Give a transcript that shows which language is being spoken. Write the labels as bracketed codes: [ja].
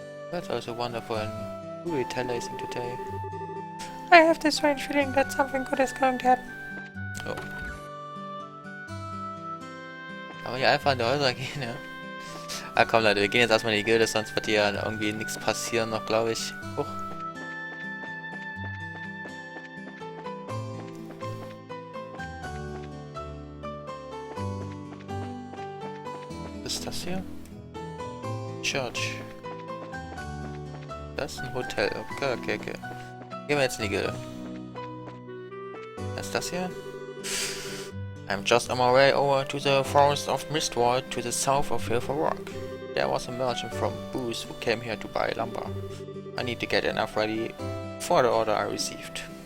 [en] That's also wonderful and really tantalizing today. I have this strange feeling that something good is going to happen. Oh. [de] Aber hier einfach in die Häuser gehen, ja. Ah komm Leute, wir gehen jetzt erstmal in die Gilde, sonst wird hier irgendwie nichts passieren noch, glaube ich. Huch. Was ist das hier? Church. Das ist ein Hotel. Okay. Gehen wir jetzt in die Gilde. Was ist das hier? [en] I'm just on my way over to the forest of Mistwald to the south of here for work. There was a merchant from Booth who came here to buy lumber. I need to get enough ready for the order I received.